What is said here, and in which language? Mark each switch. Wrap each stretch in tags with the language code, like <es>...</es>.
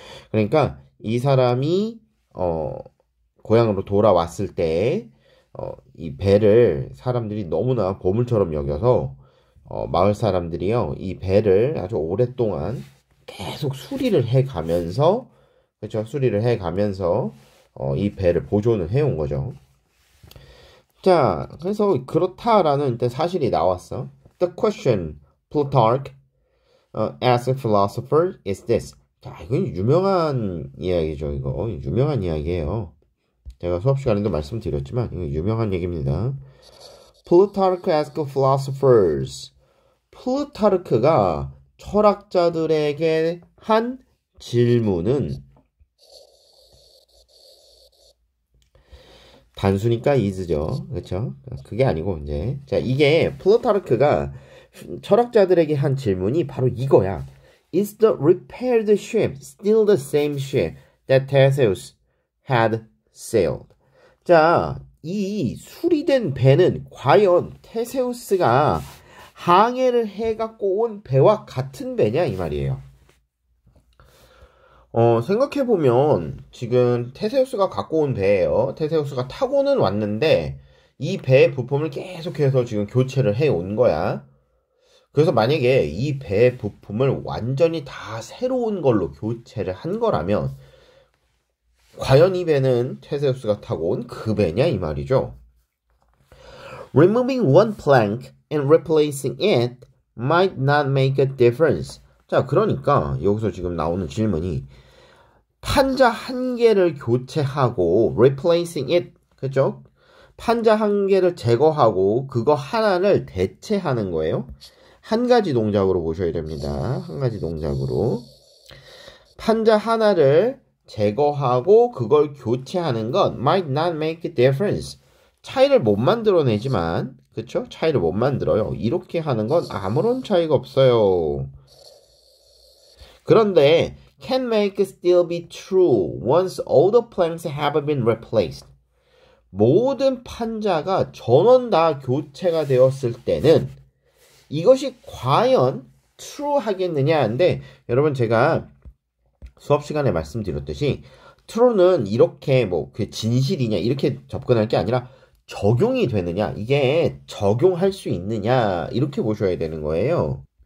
<ko>그러니까 이 사람이 고향으로 돌아왔을 때 이 배를 사람들이 너무나 보물처럼 여겨서 마을 사람들이요 이 배를 아주 오랫동안 계속 수리를 해 가면서 그렇죠? 수리를 해 가면서 이 배를 보존을 해온 거죠. 자, 그래서 그렇다라는 일단 사실이 나왔어.</ko> <en>The question Plutarch as a philosopher is this.</en> <ko>자, 이건 유명한 이야기죠. 이거 유명한 이야기예요. 제가 수업 시간에도 말씀드렸지만 이거 유명한 얘기입니다.</ko> <en>Plutarch asked philosophers.</en> <ko>플루타르크가 철학자들에게 한 질문은 단수니까 is죠. 그렇죠? 그게 아니고 이제 자, 이게 플루타르크가 철학자들에게 한 질문이 바로 이거야.</ko> <en>Is the repaired ship still the same ship that Theseus had sailed?</en> <ko>자, 이 수리된 배는 과연 테세우스가 항해를 해갖고 온 배와 같은 배냐 이 말이에요. 생각해보면 지금 테세우스가 갖고 온 배예요. 테세우스가 타고는 왔는데 이 배의 부품을 계속해서 지금 교체를 해온 거야. 그래서 만약에 이 배의 부품을 완전히 다 새로운 걸로 교체를 한 거라면 과연 이 배는 테세우스가 타고 온 그 배냐 이 말이죠.</ko> <en>Removing one plank and replacing it might not make a difference.</en> <ko>자, 그러니까 여기서 지금 나오는 질문이 판자 한 개를 교체하고</ko> <en>replacing it,</en> <ko>그죠? 판자 한 개를 제거하고 그거 하나를 대체하는 거예요. 한 가지 동작으로 보셔야 됩니다. 한 가지 동작으로. 판자 하나를 제거하고 그걸 교체하는 건</ko> <en>might not make a difference.</en> <ko>차이를 못 만들어내지만, 그쵸? 차이를 못 만들어요. 이렇게 하는 건 아무런 차이가 없어요. 그런데</ko> <en>can make still be true once all the planks have been replaced.</en> <ko>모든 판자가 전원 다 교체가 되었을 때는 이것이 과연 true 하겠느냐 하는데, 여러분 제가 수업 시간에 말씀드렸듯이 true는 이렇게 뭐 그 진실이냐 이렇게 접근할 게 아니라 적용이 되느냐, 이게 적용할 수 있느냐 이렇게 보셔야 되는 거예요.</ko>